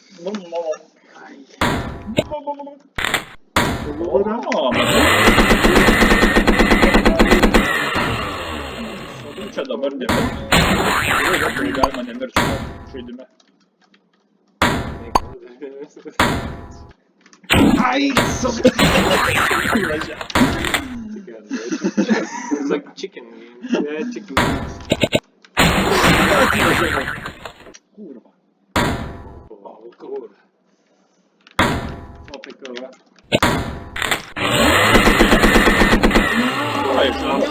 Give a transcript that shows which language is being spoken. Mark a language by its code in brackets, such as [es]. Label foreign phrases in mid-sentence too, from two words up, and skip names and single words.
[lt] Čia dabar nemirčiu. Galima nemirčiu žaidime. Ai, [en] It's like chicken. Yeah, chicken. [lt] kurva. Kur. O tai kurva. Ai,